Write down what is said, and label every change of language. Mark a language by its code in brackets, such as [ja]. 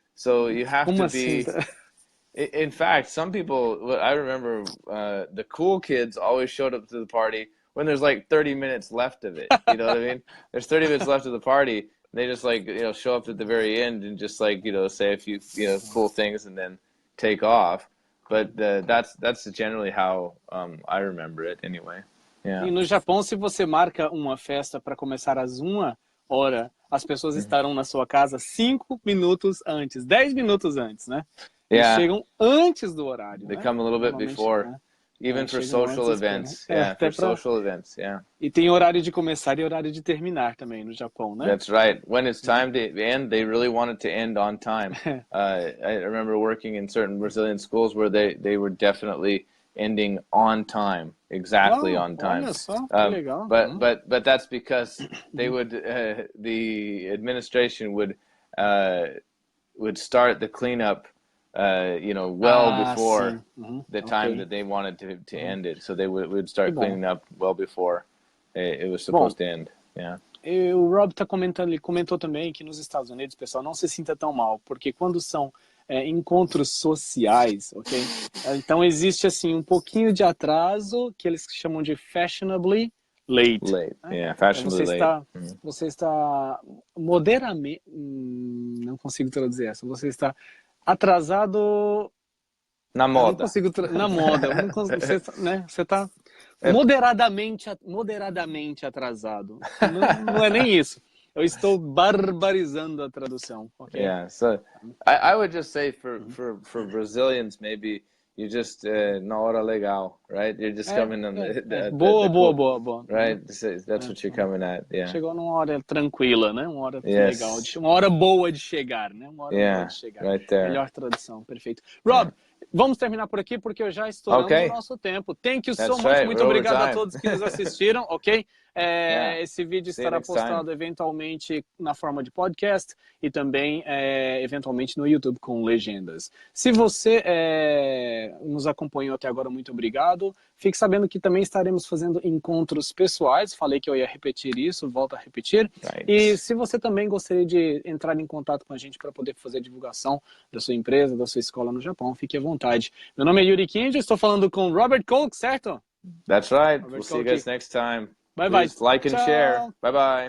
[en] So you have to be. In fact, some people, I remember, the cool kids always showed up to the party when there's like 30 minutes left of it. You know what I mean? There's 30 minutes left of the party. They just show up at the very end and just say a few cool things and then take off. But that's generally how I remember it anyway. Yeah. [pt] E no Japão, se você marca uma festa para começar às 1h, as pessoas estarão na sua casa 5 minutos antes, 10 minutos antes, né? Eles chegam antes do horário. [en] They come a little bit before. Né? Even for social events. For social events, [pt] E tem horário de começar e horário de terminar também no Japão, né? [en] That's right. When it's time to end, they really want it to end on time. I remember working in certain Brazilian schools where they were definitely ending on time, exactly on time. [pt] Olha só, que legal. [en] But that's because they would the administration would start the cleanup before the time that they wanted to end it. So they would start cleaning up well before it was supposed to end. Yeah. [pt] o Rob tá comentando, ele comentou também que nos Estados Unidos, pessoal, não se sinta tão mal, porque quando são encontros sociais, ok? Então existe assim um pouquinho de atraso, que eles chamam de fashionably late. [en] Late, [pt] Né? [en] yeah, fashionably late. [pt] Você está moderadamente, não consigo traduzir essa, você está atrasado... Na moda. Eu não consigo na moda, eu não consigo, né? Você está moderadamente atrasado. Não é nem isso. Eu estou barbarizando a tradução, ok? [en] Yeah, so I would just say for Brazilians, maybe you just [pt] na hora legal, [en] right? You're just coming on [pt] boa. [en] Right? That's what you're coming at, yeah. [pt] Chegou numa hora tranquila, né? Uma hora legal, uma hora boa de chegar, né? Uma hora boa de chegar. [en] Right there. [pt] Melhor tradução, perfeito. Rob, vamos terminar por aqui porque eu já estouramos o nosso tempo. [en] Thank you so much. [pt] Muito obrigado a todos que nos assistiram, ok? Esse vídeo estará postado eventualmente na forma de podcast e também eventualmente no YouTube com legendas. Se você nos acompanhou até agora, muito obrigado. Fique sabendo que também estaremos fazendo encontros pessoais. Falei que eu ia repetir isso, volto a repetir. [en] Right. [pt] E se você também gostaria de entrar em contato com a gente para poder fazer a divulgação da sua empresa, da sua escola no Japão, fique à vontade. Meu nome é Yuri Kinji, estou falando com Robert Kolk, certo? [en] That's right. We'll see you guys next time. Bye bye. Please like and share. Bye bye.